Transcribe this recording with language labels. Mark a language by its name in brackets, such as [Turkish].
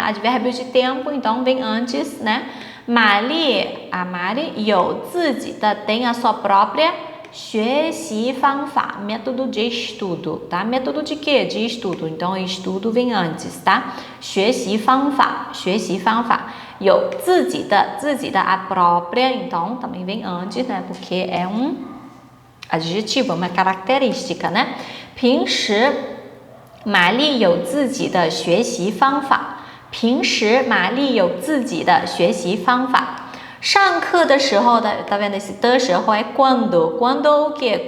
[Portuguese] Advérbio de tempo, então vem antes, né? Mari, a Mari, 有自己的 tem a sua própria 学习方法 método de estudo, tá? Método de quê? De estudo. Então, estudo vem antes, tá? 学习方法 有自己的 a própria, então também vem antes, né? Porque é um adjetivo, uma característica, né? [Chinese] 平时玛丽有自己的学习方法。平时玛丽有自己的学习方法。上课的时候, [Portuguese] tá vendo esse 的时候é quando o quê?